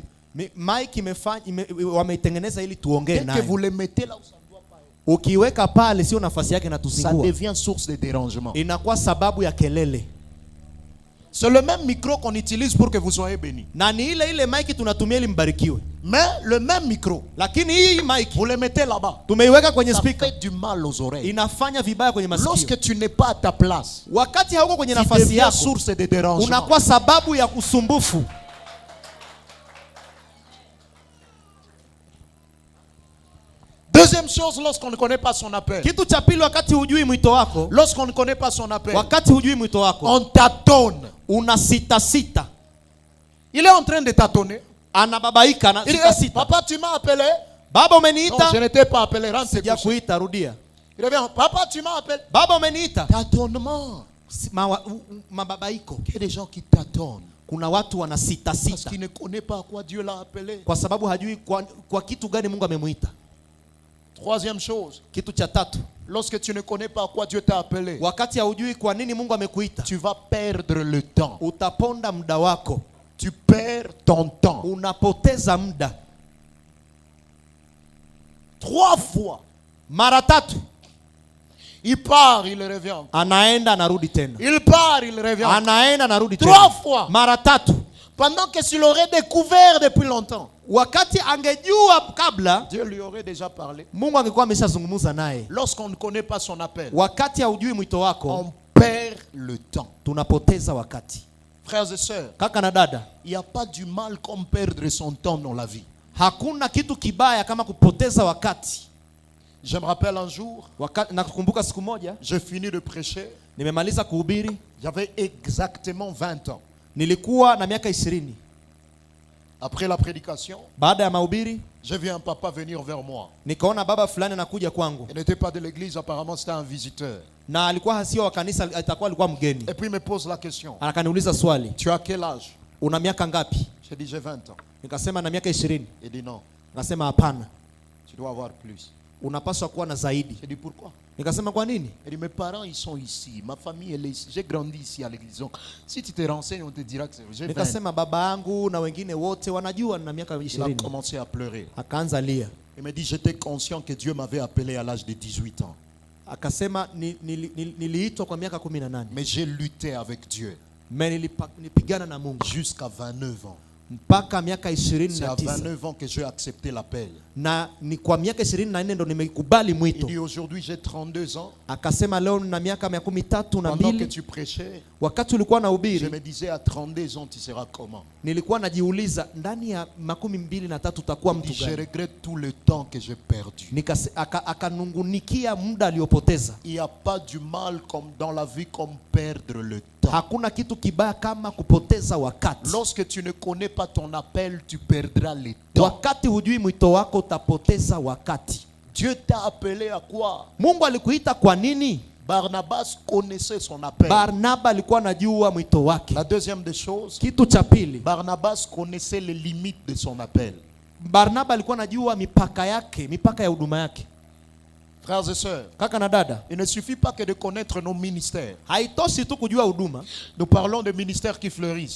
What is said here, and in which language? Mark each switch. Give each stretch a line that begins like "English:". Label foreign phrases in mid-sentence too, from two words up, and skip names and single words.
Swahili: Maiki wameitengeneza ili tuongee
French: Dès que
Swahili: naye.
French: vous le mettez là où ça ne doit pas être,
Swahili: Ukiweka pale sio nafasi yake na
French: ça
Swahili: tusingua.
French: devient source de dérangement.
Swahili: Inakuwa sababu ya kelele.
French: C'est le même micro qu'on utilise pour que vous soyez bénis.
Swahili: Na ni ile maiki tunatumia ili mbarikiwe.
French: Mais le même micro,
Swahili: Lakini hii maiki
French: vous le mettez là-bas,
Swahili: tumeiweka kwenye
French: ça
Swahili: speaker.
French: fait du mal aux oreilles.
Swahili: Inafanya vibaya kwenye masikio.
French: Lorsque tu n'es pas à ta place,
Swahili: Wakati hauko kwenye
French: tu
Swahili: nafasi
French: deviens
Swahili: yako,
French: source de dérangement.
Swahili: unakuwa sababu ya usumbufu.
French: Deuxième chose, lorsqu'on ne connaît pas son appel.
Swahili: Kitu cha pili, wakati hujui mwito wako,
French: Lorsqu'on ne connaît pas son appel,
Swahili: wakati hujui mwito wako,
French: on tâtonne.
Swahili: una sita.
French: Il est en train de tâtonner.
Swahili: Anababaika na
French: Il dit,
Swahili: sita.
French: papa, tu m'as appelé?
Swahili: Baba
French: Non,
Swahili: umeniita?
French: je ne t'ai pas appelé. Rentre te coucher.
Swahili: Sijakuita, rudia.
French: Il revient, papa, tu m'as appelé?
Swahili: Baba umeniita?
French: Tâtonnement.
Swahili: Mababaiko.
French: Il y a des gens qui tâtonnent
Swahili: Kuna watu wana sita.
French: parce qu'ils ne connaissent pas à quoi Dieu l'a appelé.
Swahili: Kwa sababu hajui kwa kitu gani Mungu amemuita.
French: Troisième chose,
Swahili: Kitu cha tatu,
French: lorsque tu ne connais pas à quoi Dieu t'a appelé,
Swahili: wakati haujui kwa nini Mungu amekuita,
French: tu vas perdre le temps.
Swahili: utaponda muda wako.
French: Tu perds ton temps.
Swahili: Unapoteza muda.
French: 3 fois.
Swahili: Mara tatu.
French: Il part, il revient.
Swahili: Anaenda anarudi tena.
French: Il part, il revient.
Swahili: Anaenda anarudi
French: 3
Swahili: tena.
French: fois.
Swahili: Mara tatu.
French: Pendant que s'il aurait découvert depuis longtemps,
Swahili: Wakati angejua kabla,
French: Dieu lui aurait déjà parlé.
Swahili: Mungu angekuwa ameshazungumza naye.
French: Lorsqu'on ne connaît pas son appel,
Swahili: Wakati haujui mwito wako,
French: on perd le temps.
Swahili: tunapoteza wakati.
French: Frères et sœurs,
Swahili: Kaka na dada,
French: il n'y a pas du mal comme perdre son temps dans la vie.
Swahili: hakuna kitu kibaya kama kupoteza wakati.
French: Je me rappelle un jour,
Swahili: nakumbuka siku moja
French: j'ai fini de prêcher,
Swahili: nimemaliza kuhubiri,
French: j'avais exactement 20 ans.
Swahili: nilikuwa na miaka 20.
French: Après la prédication,
Swahili: Baada ya mahubiri
French: j'ai vu un papa venir vers moi.
Swahili: nikaona baba fulani anakuja kwangu,
French: Il n'était pas de l'église, apparemment c'était un visiteur.
Swahili: na alikuwa sio wa kanisa, alikuwa mgeni.
French: Et puis il me pose la question.
Swahili: Akaniuliza swali,
French: Tu as quel âge?
Swahili: una miaka ngapi?
French: J'ai dit j'ai 20 ans.
Swahili: Nikasema na miaka 20.
French: Il dit non,
Swahili: Akasema hapana,
French: tu dois avoir plus.
Swahili: unapaswa kuwa na zaidi.
French: J'ai dit pourquoi?
Swahili: Nikasema kwa nini?
French: Il dit mes parents ils sont ici, ma famille elle est ici, j'ai grandi ici à l'église. Donc si tu te renseignes on te dira que j'ai 20.
Swahili: Nikasema baba yangu na wengine wote wanajua na miaka
French: Il a
Swahili: 20.
French: commencé à pleurer.
Swahili: Akaanza lia.
French: Il me dit j'étais conscient que Dieu m'avait appelé à l'âge de 18 ans.
Swahili: Akasema niliitwa kwa miaka 18.
French: Mais j'ai lutté avec Dieu
Swahili: Nilipigana na Mungu
French: jusqu'à 29 ans.
Swahili: mpaka miaka
French: C'est à
Swahili: 29.
French: 29 ans que j'ai accepté l'appel.
Swahili: Na ni kwa miaka 24 ndo nimekubali
French: Il
Swahili: mwito.
French: dit aujourd'hui j'ai 32 ans.
Swahili: Akasema leo nina miaka 32 na
French: Pendant que
Swahili: mbili.
French: tu prêchais,
Swahili: Wakati ulikuwa na
French: je
Swahili: ubiri,
French: me disais à 32 ans tu seras comment?
Swahili: nilikuwa najiuliza ndani ya 23 utakuwa
French: Il dit,
Swahili: mtu
French: je
Swahili: gani?
French: regrette tout le temps que j'ai perdu.
Swahili: Akanungunikia muda aliopoteza.
French: Il n'y a pas du mal comme dans la vie comme perdre le temps.
Swahili: Hakuna kitu kibaya kama kupoteza wakati.
French: Lorsque tu ne connais pas ton appel, tu perdras le temps.
Swahili: Wakati hujui mwito wako utapoteza wakati.
French: Dieu t'a appelé à quoi?
Swahili: Mungu alikuita kwa nini?
French: Barnabas connaissait son appel.
Swahili: Barnaba alikuwa anajua mwito wake.
French: La deuxième des choses,
Swahili: Kitu cha pili,
French: Barnabas connaissait les limites de son appel.
Swahili: Barnaba alikuwa anajua mipaka yake, mipaka ya huduma yake.
French: Frères et sœurs,
Swahili: Kaka na dada,
French: il ne suffit pas que de connaître nos ministères.
Swahili: haitoshi tu kujua huduma.
French: Nous parlons de ministères qui fleurissent.